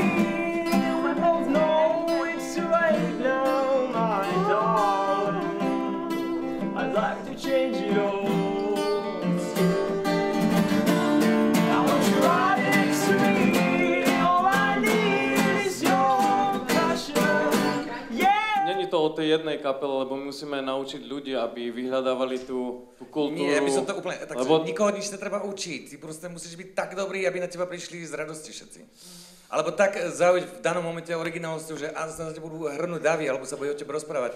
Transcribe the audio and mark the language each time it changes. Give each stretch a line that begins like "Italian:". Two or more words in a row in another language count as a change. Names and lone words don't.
English: We both know it's too late now, my darling. I'd like to change it all. I want you right next to me. All I need is your passion. Yeah.
Slovak: Není to o tej jednej kapele, lebo my musíme naučiť ľudí, aby vyhľadávali tú kultúru. Nie, by som to úplne... Tak lebo... nikoho nič netreba učiť. Ty proste musíš byť tak dobrý, aby na teba prišli z radosti všetci. Alebo tak zaujať v danom momente originálnosťou, že sa na teba budú hrnúť davy, alebo sa bude o tebe rozprávať.